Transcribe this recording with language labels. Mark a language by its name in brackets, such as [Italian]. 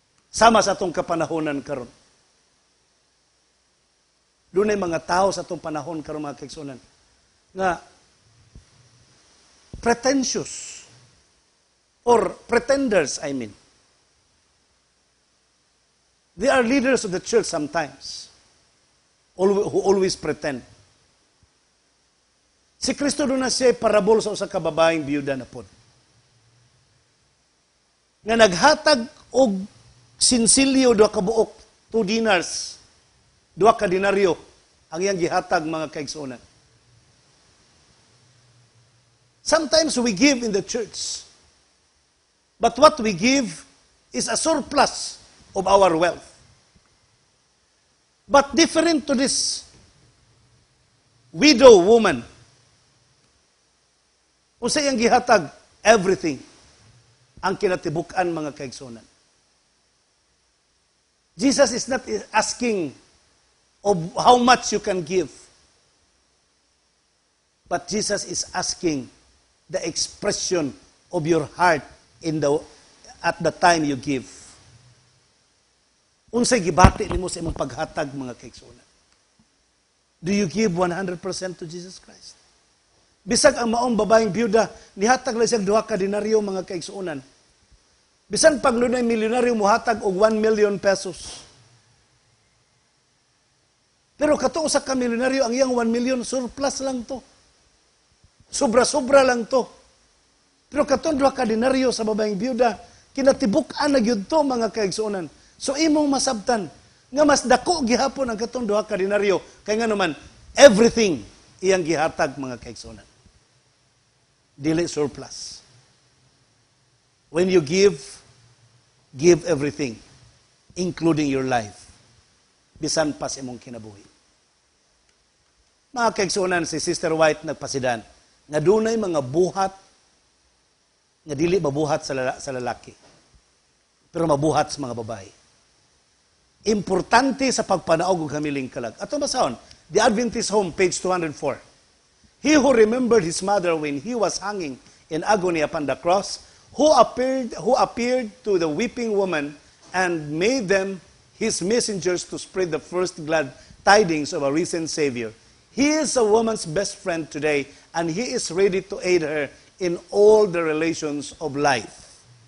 [Cebuano] Sama sa atong kapanahonan karon. Doon ay mga tao sa atong panahon karon mga kaigsunan nga [English] pretentious or pretenders, I mean. They are leaders of the church sometimes who always pretend. [Cebuano] Si Kristo doon na siya parabol sa usa ka babaeng biyuda na pod. Nga naghatag og sinsilyo do kabuok, 2 dinars. Duha ka denaryo ang iyang gihatag mga kaigsuonan. [English] Sometimes we give in the church. But what we give is a surplus of our wealth. But different to this widow woman, [Cebuano] usa iyang gihatag everything ang kinatibuk-an mga kaigsuonan. [English] Jesus is not asking of how much you can give. But Jesus is asking the expression of your heart at the time you give. [Cebuano] Unsay gibati nimo sa imong paghatag mga kaigsuonan? [English] Do you give 100% to Jesus Christ? [Cebuano] Bisag ang maong babaeng byuda, nihatag lang siyang duha ka denaryo mga kaigsuonan. Bisan pag lunay milyonaryo muhatag og 1 million pesos. Pero kato usa ka milyonaryo ang iyang 1 million surplus lang to. Sobra-sobra lang to. Pero kato duha ka denaryo sa babaeng byuda, kinatibuk-an na gyud to mga kaigsuonan. So imong masabtan nga mas dako gihapon ang katong duha ka denaryo kay nga naman everything iyang gihatag mga kaigsuonan. Dili surplus. [English] When you give everything, including your life. [Cebuano] Bisan pa sa imong kinabuhi. Mga kaigsuonan, si Sister White nagpasidan nga dunay mga buhat nga dili mabuhat sa lalaki. Pero mabuhat sa mga babae. Importante sa pagpanaog og hamiling kalag. Ato basahon, The Adventist Home, page 204. [English] He who remembered his mother when he was hanging in agony upon the cross, who appeared to the weeping woman and made them his messengers to spread the first glad tidings of a risen Savior. He is a woman's best friend today, and he is ready to aid her in all the relations of life.